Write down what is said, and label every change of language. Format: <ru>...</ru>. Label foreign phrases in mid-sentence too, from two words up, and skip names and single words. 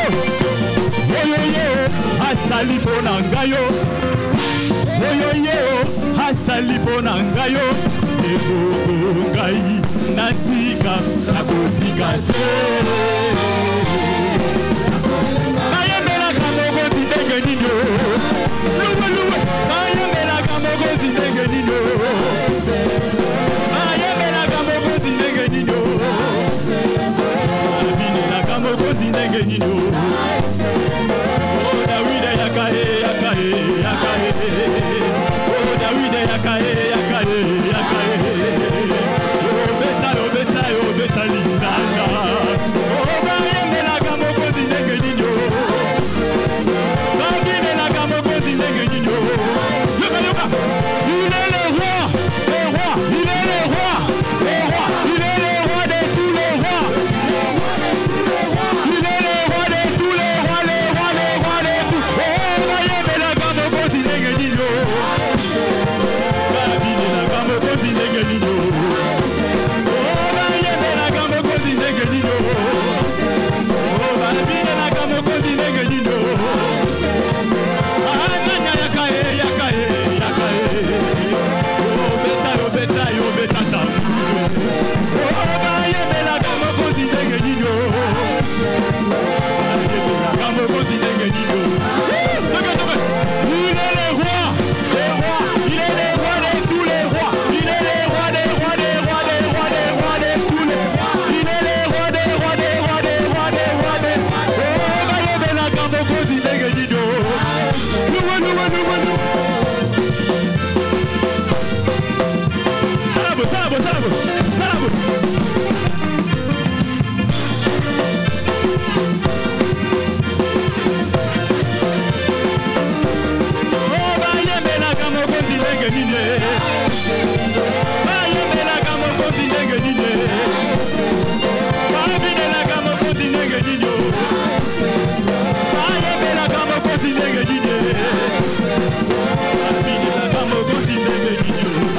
<ln>Oyo yeo asali ponanga yo. Oyo yeo asali ponanga yo. Ebongongai natika nakotika te. Nayembela kamoko tindenge nino. Luwe luwe. Nayembela kamoko tindenge nino. Nayembela kamoko tindenge nino. Nabinela kamoko tindenge nino. Oh Dawida yakae yakae yakae. Oh Dawida yakae yakae yakae. Oh beta lindanga. Oh nayembela kamoko tindenge nino. Nabinela kamoko tindenge nino. Yoka yoka.</ln> <fr>Il est le roi, le roi, il est le roi, le roi, il est le roi de tous les rois. Il est le roi de tous les rois, le roi, le roi de tous.</fr> <ln>Oh, nayembela kamoko tindenge nino. Nabinela kamoko tindenge nino. Oh, nayembela kamoko tindenge nino. Oh, nabinela kamoko tindenge nino. Ah, nanya yakae yakae yakae. Oh, beta yo beta yo beta ta. Oh, nayembela kamoko tindenge nino. Nayembela kamoko tindenge nino.</ln> <fr>Il est le roi, il est le roi de tous les rois. Il est le roi des rois, des rois, des rois, des rois, de tous les rois. Il est le roi des rois, des rois, des rois, des rois, des rois.</fr> <ln>Oh, nayembela kamoko tindenge nino.</ln> <fr>Loué, loué, loué, loué.</fr> <ln>Salabo, salabo, salabo, salabo. Oh, nayembela kamoko tindenge nino. Nayembela kamoko tindenge nino. Nabinela kamoko tindenge nino. Nayembela kamoko tindenge nino. Nabinela kamoko tindenge nino.</ln>